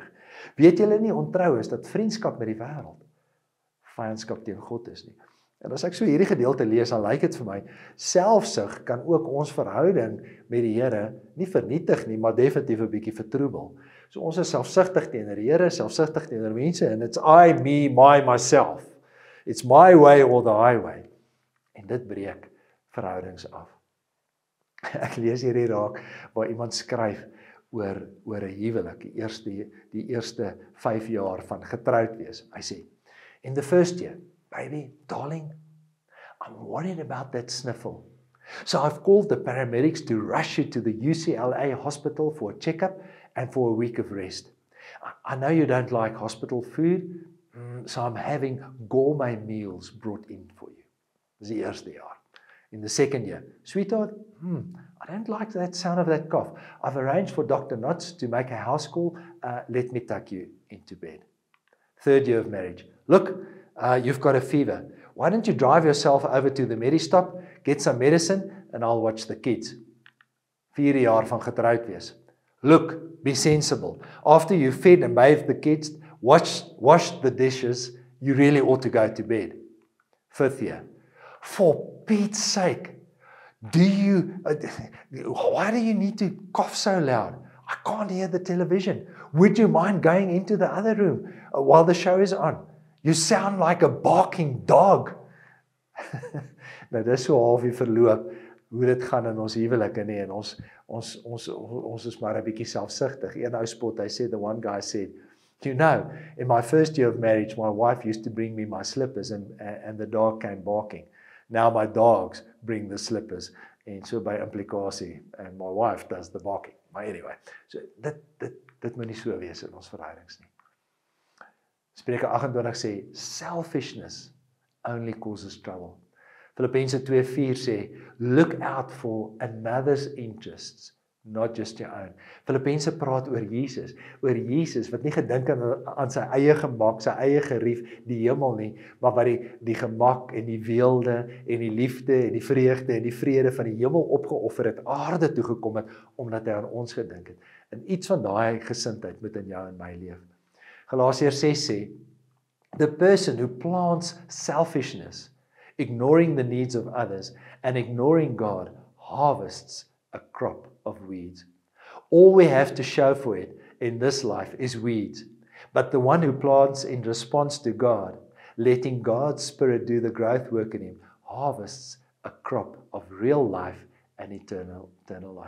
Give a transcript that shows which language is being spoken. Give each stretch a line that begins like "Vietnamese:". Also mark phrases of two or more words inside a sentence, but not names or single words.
Afrikaans: Weet julle nie, ontrou is, dat vriendskap met die wêreld vyandskap teen God is nie. En as ek so hierdie gedeelte lees, dan lyk dit vir my, selfsug kan ook ons verhouding met die Here nie vernietig nie, maar definitief 'n bietjie vertroebel. So ons is selfsugtig teenoor die Here, selfsugtig teenoor mense,
English: and it's I, me, myself. It's my way or the highway.
Afrikaans: En dit breek verhoudings af. Ek lees hierdie raak, waar iemand skryf oor 'n huwelik, die eerste 5 jaar van getroud wees. Hy sê,
English: in the first year, baby, darling, I'm worried about that sniffle. So I've called the paramedics to rush you to the UCLA hospital for a checkup and for a week of rest. I know you don't like hospital food, so I'm having gourmet meals brought in for you.
Afrikaans: Dis die eerste jaar.
English: In the second year, sweetheart, I don't like that sound of that cough. I've arranged for Dr. Knotts to make a house call. Let me tuck you into bed. Third year of marriage. Look, you've got a fever. Why don't you drive yourself over to the Medistop, get some medicine, and I'll watch the kids.
Afrikaans: 4 jaar van getroud wees.
English: Look, be sensible. After you fed and bathed the kids, washed the dishes, you really ought to go to bed. 5th year. For Pete's sake, why do you need to cough so loud? I can't hear the television. Would you mind going into the other room while the show is on? You sound like a barking dog.
Afrikaans: Nou dis so halfie verloop hoe dit gaan in ons huwelike nie, en ons is maar 'n bietjie selfsugtig. Een ou spot, hy sê,
English: the one guy said, you know, in my first year of marriage, my wife used to bring me my slippers and the dog came barking. Now my dogs bring the slippers,
Afrikaans: en so by implikasie,
English: and my wife does the barking.
Afrikaans: Maar anyway, so dit moet nie so wees in ons verhoudings nie. Spreuke 28 sê,
English: selfishness only causes trouble.
Afrikaans: Filippense 2:4 sê,
English: look out for another's interests, not just your own.
Afrikaans: Filippense praat oor Jesus wat nie gedink aan sy eie gemak, sy eie gerief, die hemel nie, maar wat die gemak en die weelde en die liefde en die vreugde en die vrede van die hemel opgeoffer het, aarde toe gekom het, omdat hy aan ons gedink het. En iets van daai gesindheid moet in jou en my leef. Galasiërs 6 sê,
English: the person who plants selfishness, ignoring the needs of others and ignoring God, harvests a crop of weeds. All we have to show for it in this life is weeds. But the one who plants in response to God, letting God's Spirit do the growth work in him, harvests a crop of real life and eternal life.